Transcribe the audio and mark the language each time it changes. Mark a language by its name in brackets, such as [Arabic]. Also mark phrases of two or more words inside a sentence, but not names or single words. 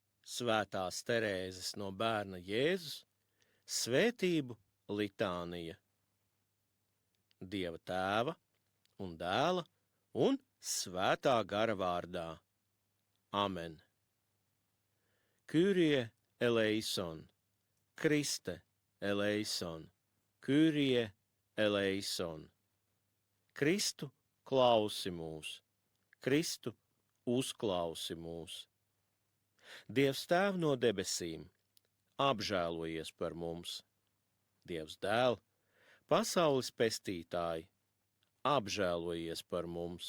[Latvian] Svētās Terēzes no bērna Jēzus, svētību litānija. Dieva Tēva un Dēla un Svētā gara vārdā. Amen. [Greek] Κύριε ἐλέησον, Χριστὲ ἐλέησον, Κύριε ἐλέησον. [Latvian] Kristu klausi mūs, Kristu uzklausi mūs. Dievs Tēv no debesīm, apžēlojies par mums. Dievs Dēl, pasaules pestītāji, apžēlojies par mums.